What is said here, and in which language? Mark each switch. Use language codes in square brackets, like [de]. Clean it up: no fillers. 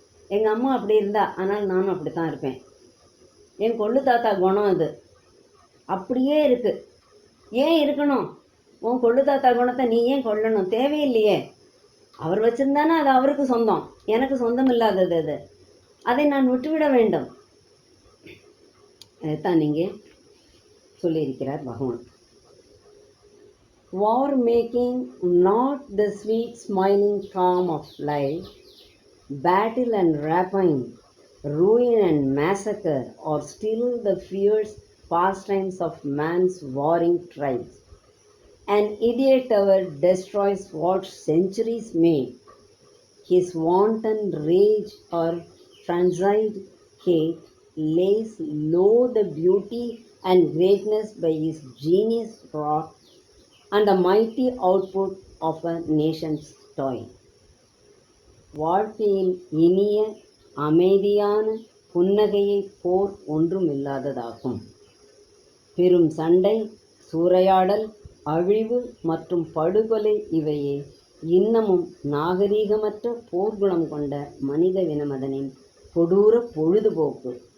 [ta] எங்கள் அம்மா அப்படி இருந்தா, ஆனால் நானும் அப்படி தான் இருப்பேன். என் கொள்ளு தாத்தா குணம் அது அப்படியே இருக்கு. ஏன் இருக்கணும்? உன் கொள்ளு தாத்தா குணத்தை நீ ஏன் கொள்ளணும்? தேவையில்லையே. அவர் வச்சிருந்தானே அது அவருக்கு சொந்தம், எனக்கு சொந்தம் இல்லாதது அது. அதை நான் விட்டுவிட வேண்டும். அதைத்தான் நீங்கள் சொல்லியிருக்கிறார் பகவான். [en] War making not the sweet smiling calm of life, battle and rapine, ruin and massacre are still the fierce pastimes of man's warring tribes. An idiot hour destroys what centuries made. His wanton rage or frenzied hate lays low the beauty and greatness by his genius wrought and the mighty output of a nation's toil. [ta] வாழ்க்கையில் இனிய அமைதியான புன்னகையை போர் ஒன்றுமில்லாததாகும். பெரும் சண்டை, சூறையாடல், அழிவு மற்றும் படுகொலை இவையே இன்னமும் நாகரீகமற்ற போர்க்குணம் கொண்ட மனித வினமதனின் கொடூர பொழுதுபோக்கு.